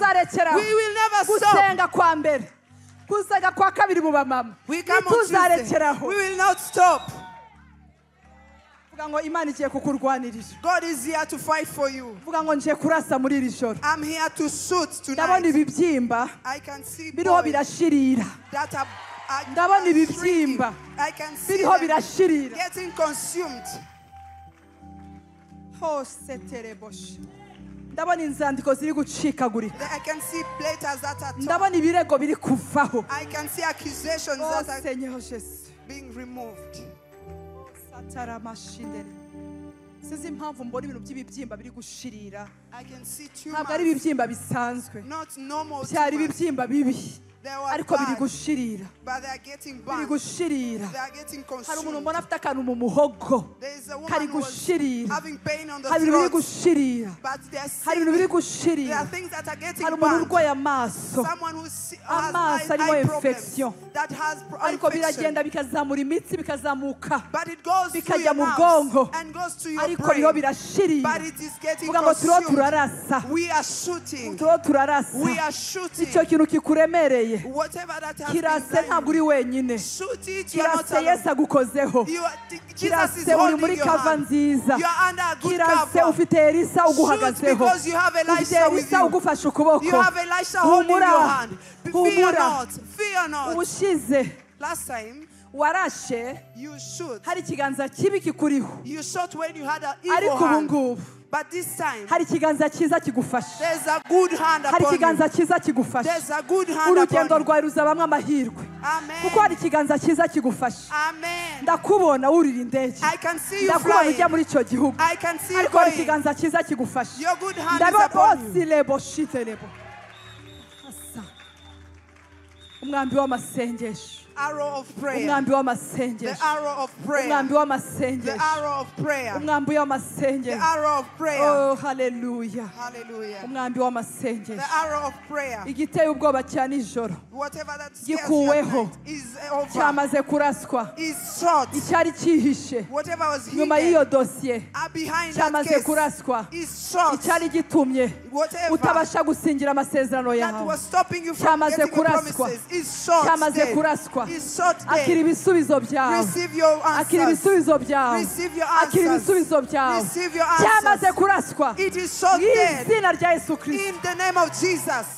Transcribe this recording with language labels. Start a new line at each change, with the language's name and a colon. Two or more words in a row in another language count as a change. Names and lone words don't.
English: We will never stop. We come on Tuesday. We will not stop. God is here to fight for you. I'm here to shoot tonight. I can see boys that are
Kinyarwanda: ndabona ibibyimba
English: I can see
Kinyarwanda: biriho
English: them
Kinyarwanda: birashirira
English: getting consumed.
Kinyarwanda: hose tereboshe ndabona inzandiko ziri gucikagurika
English: I can see letters that are torn.
Kinyarwanda: ndabona ibirego biri kuvaho
English: I can see accusations oh that are
French: Seigneur Jésus
English: being removed.
Kinyarwanda: sataramashindere sizi impamvu mbona ibintu by'ibibyimba biri gushirira
English: I can see
Kinyarwanda: ntabwo ari
English: tumors,
Kinyarwanda: ibibyimba bisanzwe
English: not normal
Kinyarwanda: byari
English: tumors.
Kinyarwanda: ibibyimba bibi
English: They were
Kinyarwanda: ariko biri
English: bad,
Kinyarwanda: gushirira
English: but they are getting
Kinyarwanda: biri
English: bad.
Kinyarwanda: gushirira
English: They are getting
Kinyarwanda: hari umuntu
English: consumed.
Kinyarwanda: mbona afite akantu mu muhogo
English: There is a woman
Kinyarwanda: kari
English: who was
Kinyarwanda: gushirira
English: having pain on the
Kinyarwanda: hari ibintu biri
English: throat,
Kinyarwanda: gushirira
English: but they are
Kinyarwanda: hari ibintu biri
English: sick. There
Kinyarwanda: gushirira
English: are things that are getting
Kinyarwanda: hari umuntu
English: bad.
Kinyarwanda: urwaye amaso
English: Someone who has
Kinyarwanda: Amaso arimo
English: eye infection. problems, that has
Kinyarwanda: ariko
English: infection,
Kinyarwanda: biragenda bikazamura imitsi bikazamuka
English: but it goes to
Kinyarwanda: bikajya
English: your
Kinyarwanda: mu
English: nerves
Kinyarwanda: bwonko
English: and goes to your
Kinyarwanda: ariko biriho
English: brain,
Kinyarwanda: birashirira
English: but it is getting
Kinyarwanda: vuga ngo turiho
English: consumed.
Kinyarwanda: turarasa
English: We are shooting.
Kinyarwanda: turiho turarasa
English: We are shooting.
Kinyarwanda: icyo kintu kikuremereye
English: Whatever that has
Kinyarwanda: kirase
English: been
Kinyarwanda: ntabwo uri wenyine
English: shoot it. You are not
Kinyarwanda: kirase Yesu
English: alone.
Kinyarwanda: agukozeho
English: Jesus is
Kinyarwanda: kirase uri
English: holding
Kinyarwanda: muri
English: your
Kinyarwanda: kava
English: hand.
Kinyarwanda: nziza
English: You are under a good
Kinyarwanda: kirase
English: cover.
Kinyarwanda: ufite Elisa
English: Shoot
Kinyarwanda: uguhagazeho
English: because you have
Kinyarwanda: ufite
English: Elisha with
Kinyarwanda: Elisa
English: you.
Kinyarwanda: ugufashe ukuboko
English: You have Elisha holding your
Kinyarwanda: humura
English: hand. Fear
Kinyarwanda: humura
English: not. Fear not.
Kinyarwanda: ubushize
English: Last time
Kinyarwanda: warashe
English: you shoot.
Kinyarwanda: hari ikiganza kibi kikuriho
English: You shot when you had an evil
Kinyarwanda: ariko ubu
English: hand.
Kinyarwanda: ngubu
English: But this time
Kinyarwanda: hari ikiganza cyiza kigufashe
English: there's a good hand
Kinyarwanda: hari
English: upon you.
Kinyarwanda: ikiganza cyiza kigufashe
English: There's a good hand
Kinyarwanda: urugendo
English: upon you.
Kinyarwanda: rwawe ruzabamo amahirwe kuko
English: Amen.
Kinyarwanda: hari ikiganza cyiza kigufashe
English: Amen.
Kinyarwanda: ndakubona wurira indege
English: I can see you
Kinyarwanda: ndakubona ujya
English: flying.
Kinyarwanda: muri icyo gihugu
English: I can see you
Kinyarwanda: ariko hari
English: going.
Kinyarwanda: ikiganza cyiza kigufashe
English: Your good hand is
Kinyarwanda: ndabona
English: upon you. bose lebo shite lebo Asa.
Kinyarwanda: umwambi w'amasengesho
English: Arrow of prayer.
Kinyarwanda: umwambi
English: The
Kinyarwanda: w'amasengesho
English: arrow of prayer.
Kinyarwanda: umwambi
English: The
Kinyarwanda: w'amasengesho
English: arrow of prayer.
Kinyarwanda: umwambi
English: The
Kinyarwanda: w'amasengesho
English: arrow of prayer.
Kinyarwanda: oh haleluya
English: Hallelujah.
Kinyarwanda: umwambi
English: The
Kinyarwanda: w'amasengesho
English: arrow of prayer.
Kinyarwanda: igiteye ubwoba cya nijoro
English: Whatever that scares you at
Kinyarwanda: gikuweho
English: night is over.
Kinyarwanda: cyamaze kuraswa
English: Is shot.
Kinyarwanda: icyari cyihishe
English: Whatever was
Kinyarwanda: nyuma
English: hidden
Kinyarwanda: y'iyo dosiye
English: behind that
Kinyarwanda: cyamaze
English: case
Kinyarwanda: kuraswa
English: is shot.
Kinyarwanda: icyari gitumye
English: Whatever
Kinyarwanda: utabasha gusingira amasezerano
English: that
Kinyarwanda: yawe
English: was stopping you from
Kinyarwanda: cyamaze
English: getting your
Kinyarwanda: kuraswa
English: promises is shot.
Kinyarwanda: cyamaze
English: dead.
Kinyarwanda: kuraswa
English: Is shot
Kinyarwanda: akira
English: dead.
Kinyarwanda: ibisubizo byawe
English: Receive your
Kinyarwanda: akira
English: answers.
Kinyarwanda: ibisubizo byawe
English: Receive your
Kinyarwanda: akira
English: answers.
Kinyarwanda: ibisubizo byawe
English: Receive your
Kinyarwanda: cyamaze
English: answers.
Kinyarwanda: kuraswa
English: It is shot
Kinyarwanda: mu
English: dead.
Kinyarwanda: izina rya Yesu Kristo
English: In the name of Jesus.